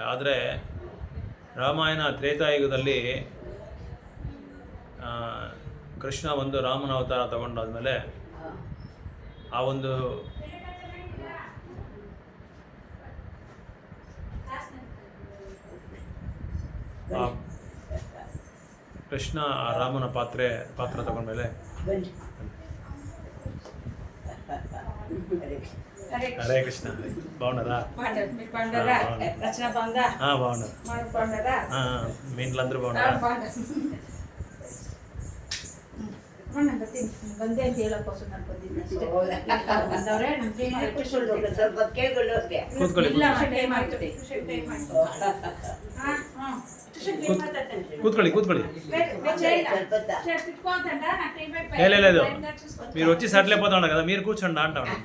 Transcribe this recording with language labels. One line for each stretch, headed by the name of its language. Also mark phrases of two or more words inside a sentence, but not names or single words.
Kannada: ಆದರೆ ರಾಮಾಯಣ ತ್ರೇತಾಯುಗದಲ್ಲಿ ಕೃಷ್ಣ ಒಂದು ರಾಮನ ಅವತಾರ ತಗೊಂಡಾದ್ಮೇಲೆ ಆ ಒಂದು ಕೃಷ್ಣ ಆ ರಾಮನ ಪಾತ್ರ ತಗೊಂಡ್ಮೇಲೆ ಹರೇ ಕೃಷ್ಣ.
Telugu: బాగున్నారా? బాగున్నారు. మీ ఇంట్లో అందరూ బాగున్నారా?
Kannada: ಬಂದೆ ಅಂತ ಹೇಳಕ್ కోసం ನಾನು ಬಂದಿದ್ದೆ.
Telugu: కూతుకోండి లేదు, మీరు వచ్చి సెటిల్ అయిపోతా ఉన్నారు కదా, మీరు కూర్చోండి అంటా.